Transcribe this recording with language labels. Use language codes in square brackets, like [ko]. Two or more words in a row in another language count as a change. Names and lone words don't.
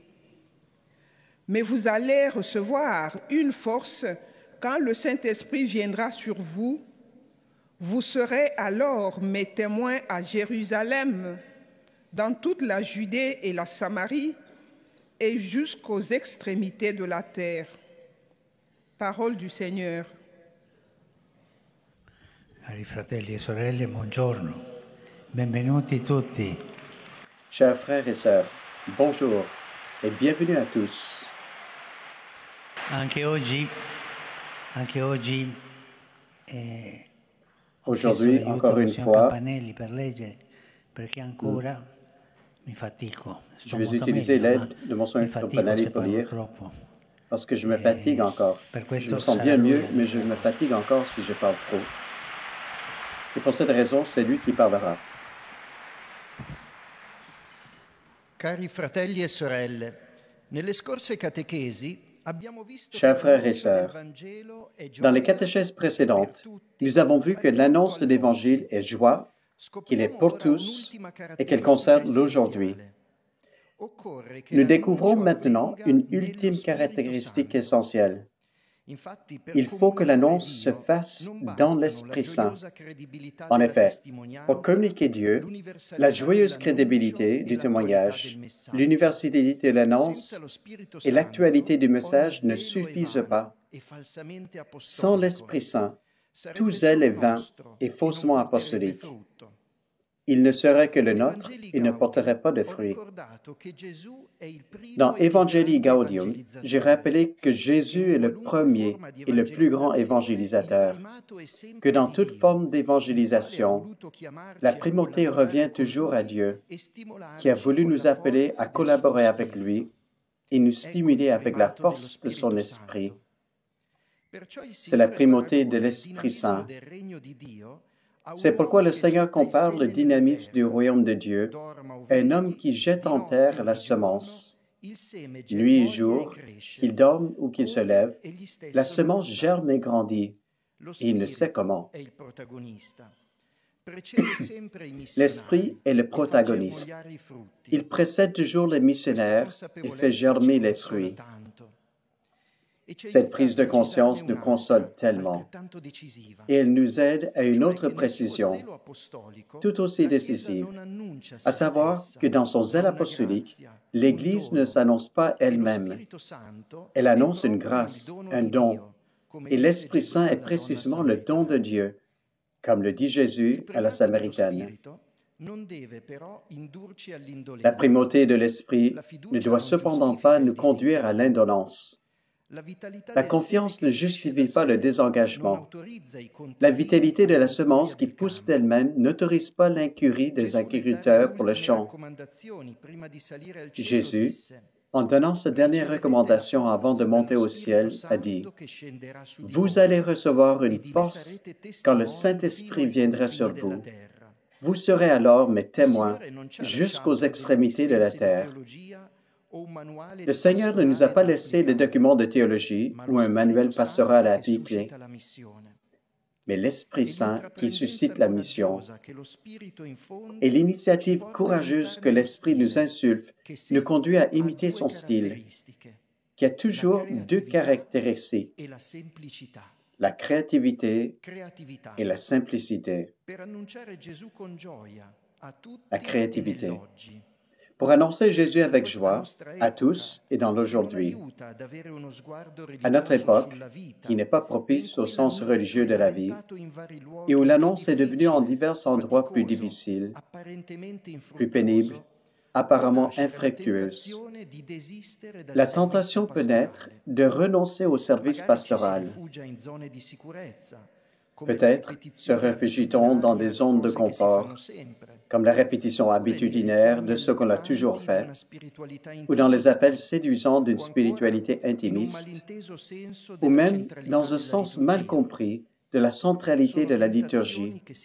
[fr] Mais vous allez recevoir une force quand le Saint-Esprit viendra sur vous. Vous serez alors mes témoins à Jérusalem, dans toute la Judée et la Samarie, et jusqu'aux extrémités de la terre. » Parole du Seigneur. [it] Cari fratelli e sorelle, buongiorno. Benvenuti tutti. [fr] Chers frères et sœurs, bonjour et bienvenue à tous. [it] Anche oggi ho [fr] Aujourd'hui, [it] chiesto l'aiuto [fr] encore [it] allo [fr] une [it] signor [fr] fois, [it] Campanelli per leggere, perché ancora mi fatico. [fr] je [it] Sto [fr] vais [it] molto [fr] utiliser [it] meglio, ma [fr] l'aide de mon [it] mi [fr] soeur [it] fatico [fr] Campanelli [it] se [fr] pour [it] parlo [fr] lire [it] troppo. [fr] parce que je me fatigue encore. [it] Per [fr] Je [it] questo [fr] me sens [it] sarà [fr] bien [it] lui [fr] mieux, [it] a [fr] mais je me fatigue encore si je parle trop. Et pour cette raison, c'est lui qui parlera. [it] Cari fratelli e sorelle, nelle scorse catechesi abbiamo visto [fr] Chers [it] che [fr] frères et [it] l'annuncio del [fr] sœurs, [it] Vangelo è [fr] Dans les [it] gioia [fr] catéchèses [it] per [fr] précédentes, [it] tutti, [fr] nous avons vu que [it] vale [fr] l'annonce [it] tutto [fr] de l'Évangile [it] all'oggi. [fr] est joie, qu'il est [it] Scopriamo [fr] pour [it] ora [fr] tous [it] un'ultima [fr] et qu'elle [it] caratteristica [fr] concerne l'aujourd'hui. [it] essenziale. Occorre che [fr] Nous découvrons [it] l'annuncio [fr] maintenant [it] avvenga [fr] une [it] nello [fr] ultime [it] Spirito [fr] caractéristique [it] Santo. [fr] essentielle. [it] Infatti, per [fr] Il faut que [it] comunicare [fr] l'annonce se [it] Dio [fr] fasse [it] non [fr] dans [it] bastano la [fr] l'Esprit Saint. [it] gioiosa credibilità [fr] En [it] della [fr] effet, pour [it] testimonianza, [fr] communiquer Dieu, la [it] l'universalità [fr] joyeuse [it] dell'annuncio [fr] crédibilité [it] e [fr] du [it] l'attualità del [fr] témoignage, [it] messaggio. [fr] l'universalité de [it] Senza [fr] l'annonce [it] lo Spirito [fr] et l'actualité [it] Santo, [fr] du [it] ogni [fr] message ne [it] zelo è [fr] suffisent [it] vano [fr] pas. [it] e falsamente [fr] Sans [it] apostolico. [fr] l'Esprit Saint, [it] Sarebbe [fr] tout zèle [it] solo [fr] est vain [it] nostro [fr] et [it] e non [fr] faussement [it] porterebbe [fr] apostolique. [it] frutto. [fr] Il ne serait que le [it] In [fr] nôtre [it] Evangelii et ne porterait Gaudium [fr] pas de [it] ho [fr] fruits. [it] ricordato che Gesù è il primo [fr] Dans [it] e più [fr] Evangelii [it] grande [fr] Gaudium, j'ai [it] evangelizzatore. [fr] rappelé que Jésus est le [it] qualunque [fr] premier [it] forma di [fr] et le plus grand [it] evangelizzazione, il [fr] évangélisateur, [it] primato è [fr] que [it] sempre [fr] dans [it] di [fr] toute [it] Dio, [fr] forme [it] il quale ha [fr] d'évangélisation, [it] voluto chiamarci [fr] la [it] a [fr] primauté [it] collaborare [fr] revient [it] con [fr] toujours à [it] Lui [fr] Dieu, [it] e [fr] qui a [it] stimolarci [fr] voulu [it] con [fr] nous [it] la [fr] appeler [it] forza [fr] à [it] del suo [fr] collaborer avec [it] Spirito. [fr] lui et nous [it] Ecco il [fr] stimuler avec la [it] primato dello [fr] force de son [it] Spirito [fr] esprit. [it] Santo. Perciò il [fr] C'est la [it] Signore [fr] primauté de [it] paragona il [fr] l'Esprit [it] dinamismo [fr] Saint. [it] del regno di Dio a un [fr] C'est pourquoi [it] uomo [fr] le [it] che [fr] Seigneur [it] getta i [fr] compare le [it] semi nella [fr] dynamisme du [it] terra. [fr] royaume de Dieu [it] Dorma o [fr] à un homme [it] vegli, [fr] qui jette [it] di [fr] en [it] notte [fr] terre [it] o [fr] la [it] di giorno, [fr] semence. [it] il seme [fr] Nuit et [it] germoglia e [fr] jour, [it] cresce, [fr] qu'il dorme ou qu'il se [it] come [fr] lève, [it] egli stesso [fr] la [it] non [fr] semence [it] sa. [fr] germe et grandit, [it] Lo [fr] et il ne sait [it] Spirito [fr] comment. [it] è il protagonista. Precede sempre i [fr] L'Esprit [it] missionari [fr] est le [it] e fa [fr] protagoniste. [it] germogliare i frutti. [fr] Il précède toujours les [it] Questa [fr] missionnaires et fait [it] consapevolezza ci [fr] germer les [it] consola [fr] fruits. [it] tanto e ci [fr] Cette [it] aiuta a [fr] prise de conscience [it] precisarne [fr] nous console [it] un'altra, [fr] tellement [it] altrettanto decisiva, [fr] et elle nous aide à une [it] cioè [fr] autre [it] che nel suo [fr] précision, [it] zelo apostolico [fr] tout aussi [it] la Chiesa [fr] décisive, [it] non annuncia [fr] à [it] se [fr] savoir [it] stessa, [fr] que dans son zèle [it] ma una [fr] apostolique, [it] grazia, un [fr] l'Église ne [it] dono. [fr] s'annonce pas [it] E lo [fr] elle-même, [it] Spirito Santo [fr] elle [it] è [fr] annonce une [it] proprio il [fr] grâce, [it] dono [fr] un [it] di [fr] don, [it] Dio, come [fr] et [it] disse [fr] l'Esprit [it] Gesù [fr] Saint est [it] alla donna [fr] précisément le don de [it] samaritana. [fr] Dieu, comme le dit [it] Il [fr] Jésus à la [it] primato dello [fr] Samaritaine. [it] Spirito non deve però indurci [fr] La [it] all'indolenza. [fr] primauté de l'Esprit [it] La [fr] ne [it] fiducia [fr] doit [it] non [fr] cependant [it] giustifica [fr] pas [it] il [fr] nous conduire à [it] disimpegno. [fr] l'indolence. [it] La vitalità [fr] La [it] del seme [fr] confiance [it] che [fr] ne [it] cresce da [fr] justifie pas le [it] sé non [fr] désengagement. [it] autorizza i [fr] La [it] contadini [fr] vitalité de la [it] all'incuria [fr] semence qui [it] del [fr] pousse [it] campo. [fr] d'elle-même n'autorise pas l'incurie des [it] Gesù, nel dare le [fr] agriculteurs pour le [it] ultime [fr] champ. [it] raccomandazioni prima di salire al cielo, [fr] Jésus, [it] disse: [fr] en donnant sa dernière [it] riceverete la [fr] recommandation avant de [it] forza [fr] monter [it] dallo [fr] au [it] Spirito [fr] ciel, a dit, [it] Santo che scenderà su di [fr] vous [it] voi, [fr] allez recevoir [it] e [fr] une [it] di me [fr] force [it] sarete [fr] quand le [it] testimoni fino [fr] Saint-Esprit [it] ai [fr] viendra [it] confini [fr] sur [it] della [fr] vous. [it] terra. [fr] Vous serez alors mes [it] Il [fr] témoins [it] Signore non ci ha [fr] jusqu'aux [it] lasciato delle [fr] extrémités de la [it] dispense di [fr] terre. [it] teologia o un manuale [fr] Le [it] di [fr] Seigneur ne nous a [it] pastorale [fr] pas [it] da [fr] laissé des [it] applicare, [fr] documents de théologie [it] ma [fr] ou [it] lo [fr] un manuel [it] Spirito [fr] pastoral [it] Santo [fr] à [it] che [fr] appliquer, [it] suscita la missione. [fr] mais l'Esprit [it] E [fr] Saint qui [it] l'intraprendenza [fr] suscite la mission. [it] coraggiosa che lo Spirito [fr] Et [it] infonde ci [fr] l'initiative [it] porta a [fr] courageuse que [it] imitarne lo [fr] l'Esprit nous [it] stile, [fr] insulte [it] che [fr] nous conduit à [it] sempre ha [fr] imiter [it] due [fr] son style, [it] caratteristiche: [fr] qui a [it] la [fr] toujours deux [it] creatività [fr] caractéristiques, [it] e la semplicità. [fr] la créativité [it] Creatività [fr] et la simplicité. [it] per annunciare Gesù con gioia a [fr] La [it] tutti e [fr] créativité. [it] nell'oggi. [fr] Pour annoncer Jésus [it] In [fr] avec [it] questa [fr] joie [it] nostra [fr] à [it] epoca, [fr] tous et dans [it] che non [fr] l'aujourd'hui. [it] aiuta ad avere uno sguardo [fr] À notre [it] religioso [fr] époque, [it] sulla vita, [fr] qui n'est pas [it] e in [fr] propice au [it] cui [fr] sens [it] l'annuncio [fr] religieux [it] è [fr] de la vie, [it] diventato in vari [fr] et [it] luoghi [fr] où [it] più [fr] l'annonce est devenue en [it] difficile, [fr] divers endroits plus [it] faticoso, [fr] difficiles, [it] apparentemente [fr] plus pénibles, [it] infruttuoso, [fr] apparemment infructueuse. La tentation peut naître de renoncer au service pastoral. Peut-être se réfugie-t-on dans des zones de confort, comme la répétition habitudinaire de ce qu'on a toujours fait, ou dans les appels séduisants d'une spiritualité intimiste, ou même dans un sens mal compris de la centralité de la liturgie.